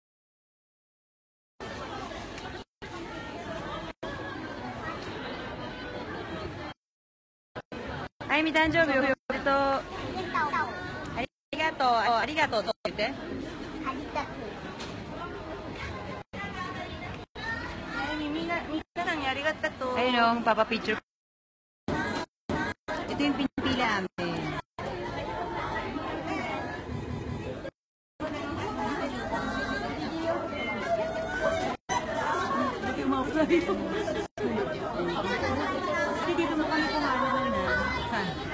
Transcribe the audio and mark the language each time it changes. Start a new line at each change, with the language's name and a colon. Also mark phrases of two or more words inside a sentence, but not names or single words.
Japanese: あゆみ誕生日おめでとう。ありがとう。ありがとうと言って。ありがとう。みんなさんにありがとう。
Filipino: Ayun o, papapicture. Ito yung pinipila amin. Dito mo kami kumain na. Saan?